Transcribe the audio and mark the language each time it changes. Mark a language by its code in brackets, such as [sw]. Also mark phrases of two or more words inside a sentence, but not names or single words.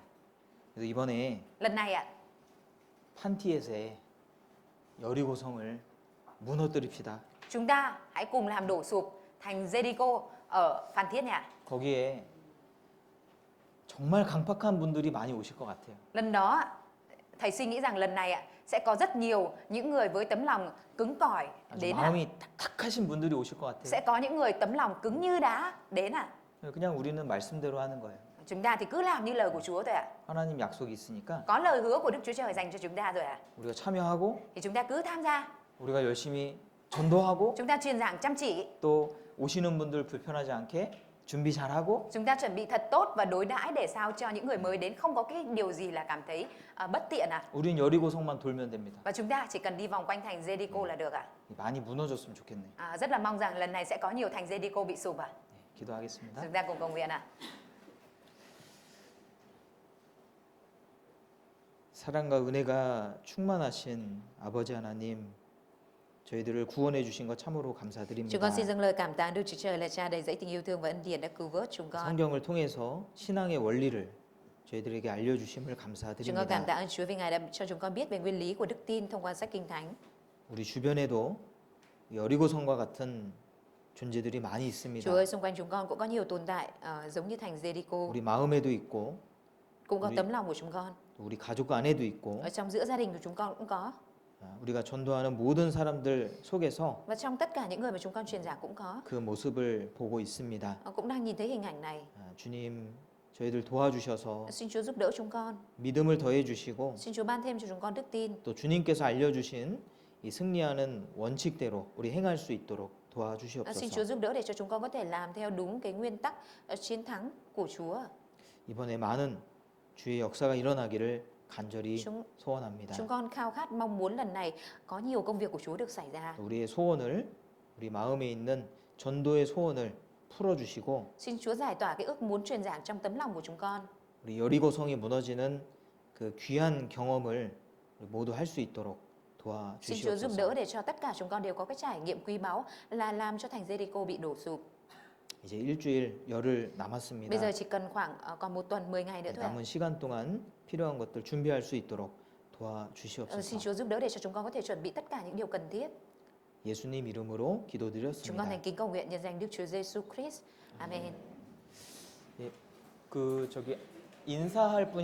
[ko] 그래서 이번에 [vi] Lần này ạ, [ko] 판티에세 여리고성을 무너뜨립시다. [vi] chúng ta hãy cùng làm đổ sụp thành Jericho ở Phan Thiết nha. [ko] 거기에 정말 강팍한 분들이 많이 오실 것 같아요. [vi] Lần đó thầy suy nghĩ rằng lần này ạ sẽ có rất nhiều những người với tấm lòng cứng cỏi [ko] 아주 [vi] đến ạ. [ko] 마음이 딱딱하신 분들이 오실 것 같아요. [vi] Sẽ có những người tấm lòng cứng như đá đến ạ. [ko] 그냥 우리는 말씀대로 하는 거예요. [vi] Chúng ta thì cứ làm như lời của Chúa thôi ạ. [ko] 하나님 약속이 있으니까 [vi] Có lời hứa của Đức Chúa Trời dành cho chúng ta rồi ạ. [ko] 우리가 참여하고 [vi] Thì chúng ta cứ tham gia, [ko] 우리가 열심히 전도하고 [vi] chúng ta truyền giảng chăm chỉ, [ko] 또 오시는 분들 불편하지 않게 준비 잘하고 [vi] chúng ta chuẩn bị thật tốt và đối đãi để sao cho những người mới đến không có cái điều gì là cảm thấy bất tiện ạ. [ko] 우린 여리고성만 돌면 됩니다. [vi] Và chúng ta chỉ cần đi vòng quanh thành Jericho là được ạ. [ko] 많이 무너졌으면 좋겠네요. [vi] Rất là mong rằng lần này sẽ có nhiều thành Jericho bị sụp ạ. [ko] 네, 기도하겠습니다. [vi] Chúng ta cùng cầu nguyện ạ. [ko] 사랑과 은혜가 충만하신 아버지 하나님, 저희들을 구원해 주신 것 참으로 [vi] Chúng [ko] 감사드립니다. [vi] con xin dâng lời cảm tạ Đức Chúa Trời là Cha đầy dẫy tình yêu thương và ân điển đã cứu vớt chúng con. [ko] 성경을 통해서 신앙의 원리를 저희들에게 알려주심을 [vi] Chúng con cảm [ko] 감사드립니다. [vi] tạ ơn Chúa vì Ngài đã cho chúng con biết về nguyên lý của đức tin thông qua sách Kinh Thánh. [ko] 우리 주변에도 여리고성과 같은 존재들이 많이 있습니다. [vi] Chúa ơi, xung quanh chúng con cũng có nhiều tồn tại giống như thành Jericho, [ko] 우리 마음에도 있고 [vi] cũng có [ko] 우리- [vi] tấm lòng của chúng con. [ko] 또 우리 가족 안에도 있고 [vi] Ở trong giữa gia đình của chúng con cũng có. [ko] 우리가 전도하는 모든 사람들 속에서 [vi] Và trong tất cả những người mà chúng con truyền giảng cũng có. [ko] 그 모습을 보고 있습니다. [vi] Cũng đang nhìn thấy hình ảnh này. [ko] 주님, 저희들 도와주셔서 [vi] Xin Chúa giúp đỡ chúng con. [ko] 믿음을 더해 주시고 [vi] Xin Chúa ban thêm cho chúng con đức tin. [ko] 또 주님께서 알려주신 이 승리하는 원칙대로 우리 행할 수 있도록 [vi] Xin [ko] 도와주시옵소서. [vi] Chúa giúp đỡ để cho chúng con có thể làm theo đúng cái nguyên tắc chiến thắng của Chúa. [ko] 이번에 많은 주의 역사가 일어나기를 간절히 [vi] Chúng [ko] 소원합니다. [vi] Chúng con khao khát mong muốn lần này có nhiều công việc của Chúa được xảy ra. [ko] 우리의 소원을 우리 마음에 있는 전도의 소원을 풀어주시고 [vi] Xin Chúa giải tỏa cái ước muốn truyền giảng trong tấm lòng của chúng con. [ko] 우리 여리고성이 무너지는 그 귀한 경험을 우리 모두 할 수 있도록 [vi] Xin Chúa giúp đỡ [ko] 도와주시옵소서. [vi] để cho tất cả chúng con đều có cái trải nghiệm quý báu là làm cho thành Jericho bị đổ sụp. [ko] 이제 일주일 열흘 [vi] Bây [ko] 남았습니다. [vi] giờ chỉ cần khoảng còn một tuần 10 ngày nữa thôi ạ. [ko] 남은 시간 동안 필요한 것들 준비할 수 있도록 [vi] Xin [ko] 도와주시옵소서. [vi] Chúa giúp đỡ để cho chúng con có thể chuẩn bị tất cả những điều cần thiết. [ko] 예수님 이름으로 [vi] Chúng con [ko] 기도드렸습니다. [vi] thành kính cầu nguyện nhân danh Đức Chúa Giêsu Christ. Amen. [ko] 예, 그 저기 인사할 분이 한 분 계신데요.